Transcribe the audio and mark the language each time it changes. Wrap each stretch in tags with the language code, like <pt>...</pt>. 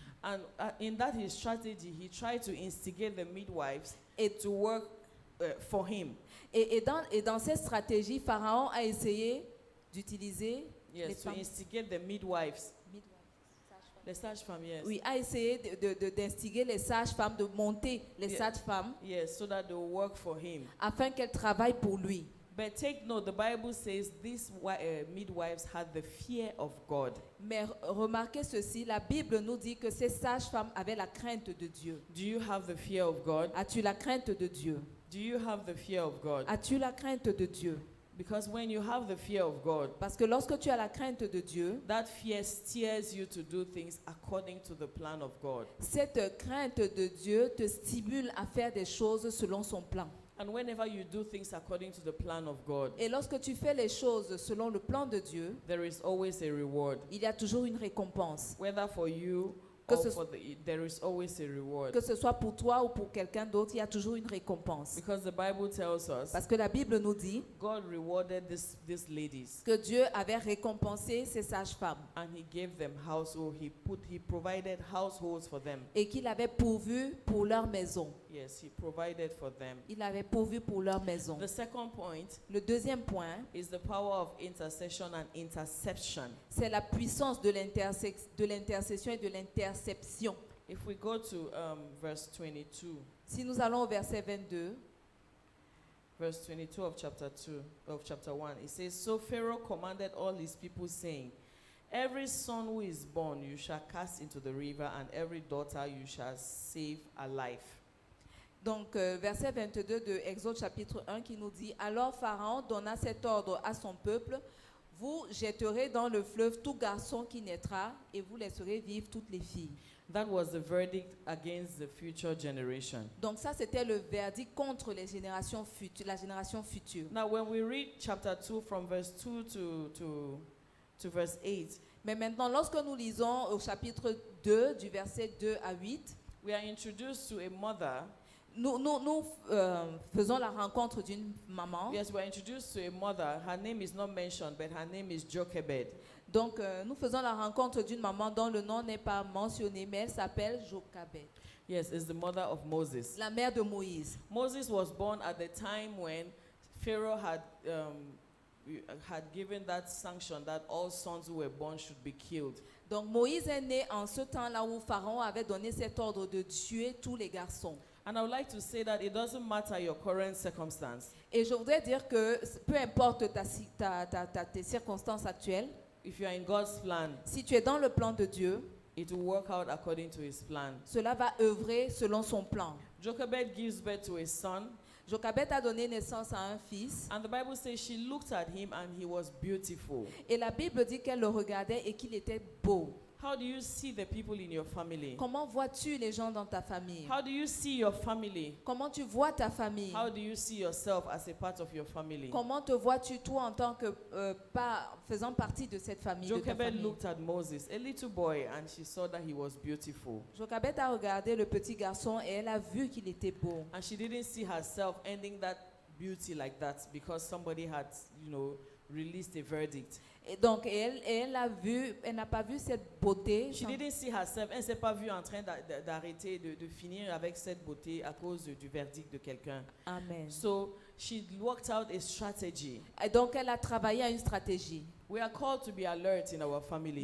<en>And in that his strategy, he tried to instigate the midwives</en> <fr>Et,</fr> <en>to work for him.</en> <fr>et dans cette stratégie, Pharaon a essayé d'utiliser les</fr> <en>Yes, to</en> <fr>femmes.</fr> <en>instigate the midwives. The sage-femme, yes.</en> <fr>Oui, a essayé d'instiguer les sages-femmes, de monter les</fr> <en>Yeah.</en> <fr>sages-femmes</fr> <en>Yes, so that they will work for him.</en> <fr>afin qu'elles travaillent pour lui.</fr> <en>But take note, the Bible says these midwives had the fear of God.</en> <fr>Mais remarquez ceci, la Bible nous dit que ces sages-femmes avaient la crainte de Dieu.</fr> <en>Do you have the fear of God?</en> <fr>As-tu la crainte de Dieu?</fr> <en>Do you have the fear of God?</en> <fr>As-tu la crainte de Dieu?</fr> <en>Because when you have the fear of God,</en> <fr>Parce que lorsque tu as la crainte de Dieu,</fr> <en>that fear steers you to do things according to the plan of God.</en> <fr>cette crainte de Dieu te stimule à faire des choses selon son plan.</fr> <en>And whenever you do things according to the plan of God,</en> <fr>Et lorsque tu fais les choses selon le plan de Dieu,</fr> <en>there is always a reward.</en> <fr>il y a toujours une récompense.</fr> <en>Whether for you</en> <fr>Que</fr> <en>or</en> <fr>ce-</fr> <en>there is always a reward.</en> <fr>Que ce soit pour toi ou pour quelqu'un d'autre, il y a toujours une récompense.</fr> <en>Because the Bible tells us</en> <fr>Parce que la Bible nous dit</fr> <en>God rewarded these ladies</en> <fr>que Dieu avait récompensé ces sages-femmes</fr> <en>and he gave them household. He provided households for them.</en> <fr>et qu'il avait pourvu pour leur maison.</fr> <en>Yes, he provided for them.</en> <fr>Il avait pourvu pour leur maison.</fr> <en>The second point</en> <fr>Le deuxième point,</fr> <en>is the power of intercession and interception.</en> <fr>c'est la puissance de l'intercession et de l'interception.</fr> <en>If we go to verse 22,</en> <fr>Si nous allons au verset 22,</fr> <en>verse 22 of chapter 1, it says, So Pharaoh commanded all his people, saying, Every son who is born you shall cast into the river, and every daughter you shall save alive.</en> <fr>donc verset 22 de Exode chapitre 1 qui nous dit, Alors Pharaon donna cet ordre à son peuple, vous jetterez dans le fleuve tout garçon qui naîtra et vous laisserez vivre toutes les filles.</fr> <en>That was the verdict against the future generation.</en> <fr>Donc ça c'était le verdict contre les générations futures, la génération future.</fr> <en>Now, when we read chapter 2 from verse 2 to verse 8,</en> <fr>Mais maintenant lorsque nous lisons au chapitre 2 du verset 2 à 8,</fr> <en>we are introduced to a mother.</en> <fr>nous faisons la rencontre d'une maman.</fr> <en>Yes, we are introduced to a mother. Her name is not mentioned, but her name is Jochebed.</en> <fr>Donc nous faisons la rencontre d'une maman dont le nom n'est pas mentionné, mais elle s'appelle Jochebed,</fr> <en>Yes, it's the mother of Moses.</en> <fr>la mère de Moïse.</fr> <en>Moses was born at the time when Pharaoh had given that sanction that all sons who were born should be killed.</en> <fr>Donc Moïse est né en ce temps-là où Pharaon avait donné cet ordre de tuer tous les garçons.</fr> <en>And I would like to say that it doesn't matter your current circumstance.</en> <fr>Et je voudrais dire que peu importe tes circonstances actuelles,</fr> <en>If you are in God's plan,</en> <fr>si tu es dans le plan de Dieu,</fr> <en>it will work out according to his plan.</en> <fr>cela va œuvrer selon son plan.</fr> <en>Jochebed gives birth to a son,</en> <fr>Jochebed a donné naissance à un fils</fr> <en>and the Bible says she looked at him and he was beautiful.</en> <fr>et la Bible dit qu'elle le regardait et qu'il était beau.</fr> <en>How do you see the people in your family?</en> <fr>Comment vois-tu les gens dans ta famille?</fr> <en>How do you see your family?</en> <fr>Comment tu vois ta famille?</fr> <en>How do you see yourself as a part of your family?</en> <fr>Comment te vois-tu toi en tant que faisant partie de cette famille, de ta</fr> <en>Jochebed</en> <fr>famille?</fr> <en>looked at Moses, a little boy, and she saw that he was beautiful.</en> <fr>Jochebed a regardé le petit garçon et elle a vu qu'il était beau.</fr> <en>And she didn't see herself ending that beauty like that because somebody had, released a verdict.</en> <fr>Et donc, elle a vu, elle n'a pas vu cette beauté.</fr> <en>She didn't see herself.</en> <fr>Elle ne s'est pas vue en train d'arrêter, de finir avec cette beauté à cause du verdict de quelqu'un.</fr> <en>Amen. So she worked out a strategy.</en> <fr>Et donc, elle a travaillé à une stratégie.</fr> <en>We are called to be alert in our families.</en>